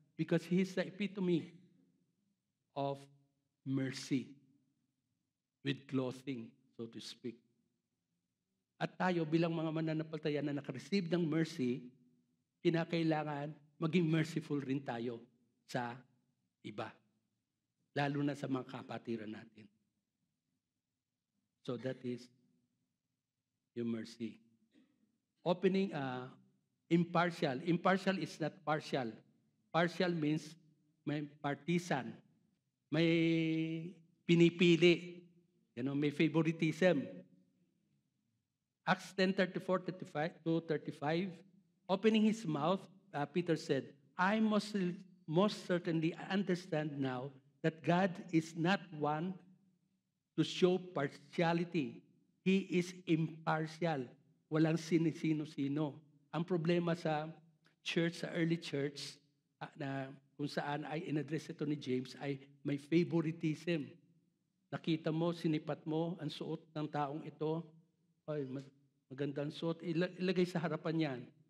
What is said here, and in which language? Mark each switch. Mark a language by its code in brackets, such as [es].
[en] Because He is the epitome of mercy with clothing, so to speak. [tl] At tayo bilang mga mananampalataya na nakareceive ng mercy, kinakailangan maging merciful rin tayo sa iba. Lalo na sa mga kapatiran natin. [en] So that is yung mercy. Opening impartial. Impartial is not partial. Partial means may partisan. [tl] May pinipili. May favoritism. [en] Acts 10:34-35, opening his mouth, Peter said, I most certainly understand now that God is not one to show partiality. He is impartial. [tl] Walang sino-sino. Ang problema sa church, sa early church, na kung saan ay in-address ito ni James, ay may favoritism. Nakita mo, sinipat mo, ang suot ng taong ito, ay magandang suot, ilagay sa harapan yan.